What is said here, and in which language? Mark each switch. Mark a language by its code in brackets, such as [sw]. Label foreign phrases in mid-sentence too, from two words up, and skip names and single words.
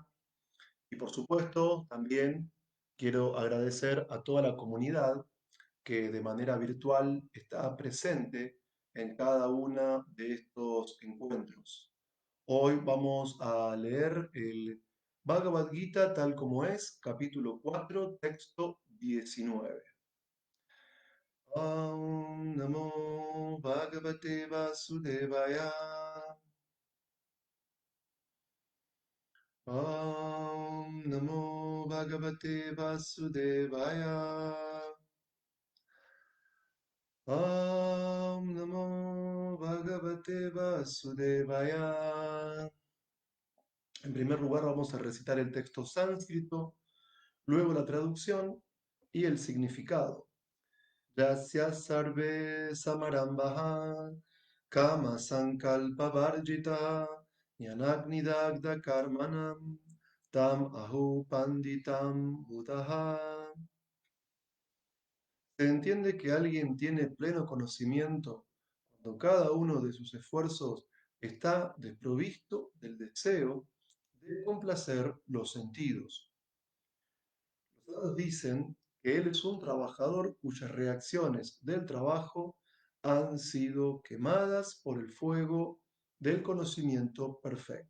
[es] Y por supuesto, también quiero agradecer a toda la comunidad que de manera virtual está presente en cada uno de estos encuentros. Hoy vamos a leer el Bhagavad Gita tal como es, capítulo 4, texto 19. [sa] Om Namo Bhagavate Vasudevaya. Om Namo Bhagavate Vasudevaya. Om Namo Bhagavate Vasudevaya. [es] En primer lugar vamos a recitar el texto sánscrito, luego la traducción y el significado. [sa] Yasya sarve samarambaha kama sankalpa varjita jnanagnidagda karmanam tam ahu panditam buddha. [es] Se entiende que alguien tiene pleno conocimiento cuando cada uno de sus esfuerzos está desprovisto del deseo de complacer los sentidos. Los sabios dicen que él es un trabajador cuyas reacciones del trabajo han sido quemadas por el fuego del conocimiento perfecto.